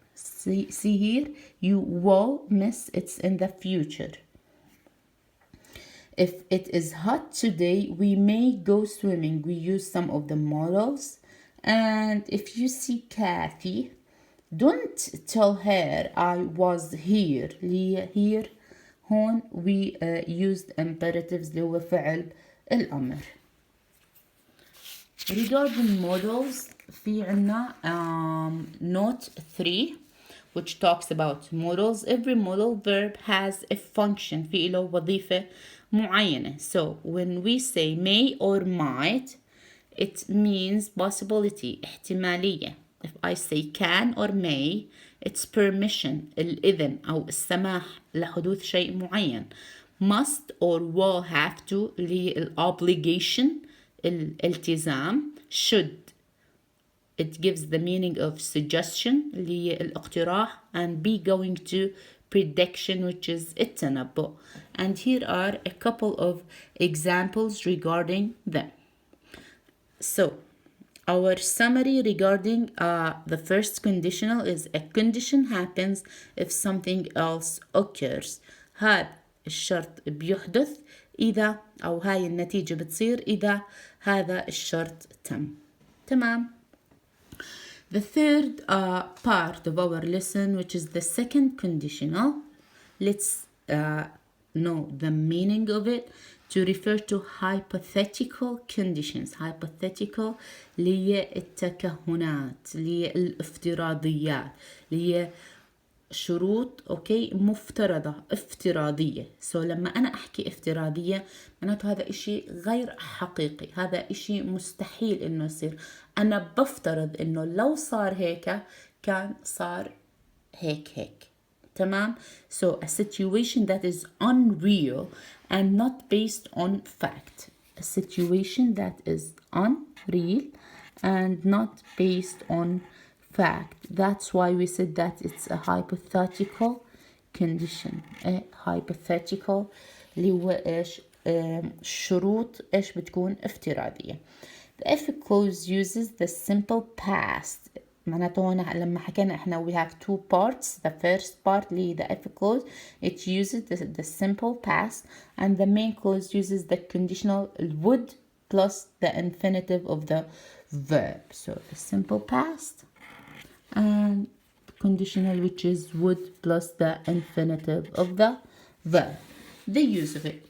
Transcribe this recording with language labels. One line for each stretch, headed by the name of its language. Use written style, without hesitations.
English: See here, you will miss, it's in the future. If it is hot today, we may go swimming. We use some of the modals. And if you see Kathy, don't tell her I was here.
Arabic: Here هون
English: we used imperatives
Arabic: اللي هو فعل الأمر.
English: Regarding modals,
Arabic: في عنا
English: note 3 which talks about modals. Every modal verb has a function,
Arabic: في له وظيفة معينة.
English: So when we say may or might, it means possibility, احتمالية. If I say can or may, it's permission,
Arabic: الإذن أو السماح لحدوث شيء معين.
English: Must or will have to
Arabic: اللي هي
English: obligation, الالتزام. Should, it gives the meaning of suggestion
Arabic: اللي هي الاقتراح.
English: And be going to, prediction, which is التنبؤ. And here are a couple of examples regarding them. So our summary regarding the first conditional is a condition happens if something else occurs.
Arabic: هذا الشرط بيحدث إذا أو هاي النتيجة بتصير إذا هذا الشرط تم. تمام.
English: The third part of our lesson, which is the second conditional, let's know the meaning of it. To refer to hypothetical conditions.
Arabic: Hypothetical اللي هي التكهنات, اللي هي الافتراضيات, اللي هي شروط اوكي مفترضة افتراضية. لما انا احكي افتراضية معناته هذا اشي غير حقيقي، هذا اشي مستحيل انه يصير. انا بفترض انه لو صار هيك كان صار هيك. تمام.
English: So a situation that is unreal and not based on fact. A situation that is unreal and not based on fact. That's why we said that it's a hypothetical condition. A hypothetical
Arabic: اللي هو ايش؟ الشروط ايش بتكون افتراضية.
English: The if clause uses the simple past.
Arabic: معناته هون لما حكينا احنا
English: we have two parts. The first part اللي the if clause it uses the simple past, and the main clause uses the conditional would plus the infinitive of the verb. So the simple past and conditional which is would plus the infinitive of the verb. The use of it.